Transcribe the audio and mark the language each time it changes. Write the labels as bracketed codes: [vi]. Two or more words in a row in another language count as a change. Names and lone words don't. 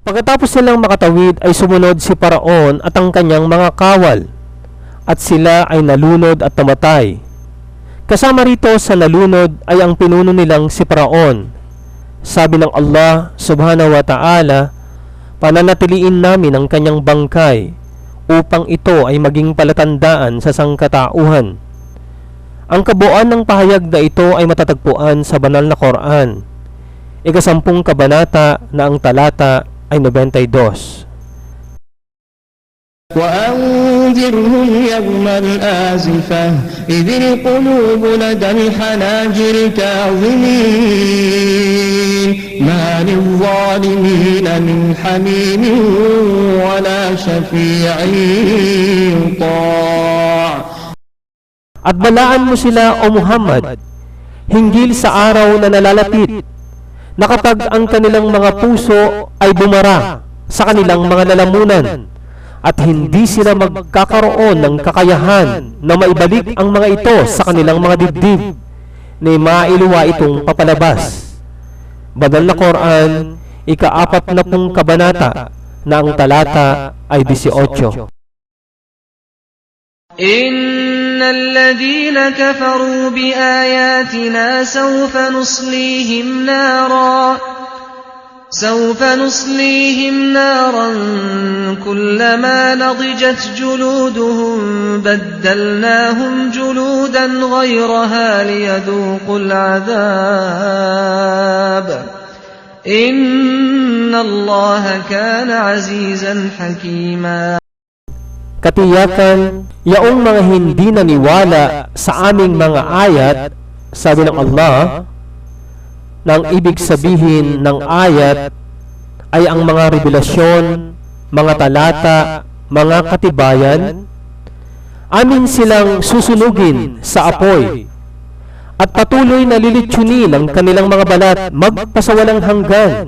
[tl] Pagkatapos nilang makatawid ay sumunod si Paraon at ang kanyang mga kawal, at sila ay nalunod at namatay. Kasama rito sa nalunod ay ang pinuno nilang si Paraon. Sabi ng Allah [ar] سبحانه وتعالى, [tl] pananatiliin namin ang kanyang bangkay upang ito ay maging palatandaan sa sangkatauhan. Ang kabuuan ng pahayag na ito ay matatagpuan sa banal na Quran, ika-10 kabanata na ang talata ay 92. [ar] وأنذرهم يوم الآزفة إذ القلوب لدى الحناجر كاظمين ما للظالمين من حميم ولا شفيع يطاع. [tl] At balaan mo sila, O Muhammad, hinggil sa araw na nalalapit, na kapag ang kanilang mga puso ay bumara sa kanilang mga lalamunan, at hindi sila magkakaroon ng kakayahan na maibalik ang mga ito sa kanilang mga dibdib, na mailuwa itong papalabas. Banal na Quran, ika-40 kabanata na ang talata ay 18. [ar] إن الذين كفروا بآياتنا سوف نصليهم نارا كلما نضجت جلودهم بدلناهم جلودا غيرها ليذوقوا العذاب إن الله كان عزيزا حكيما. [tl] Katiyakan, yaong mga hindi naniwala sa aming mga ayat, sabi ng Allah, na ang ibig sabihin ng ayat ay ang mga revelasyon, mga talata, mga katibayan, amin silang susunugin sa apoy, at patuloy na lilitsunin ang kanilang mga balat magpasawalang hanggan.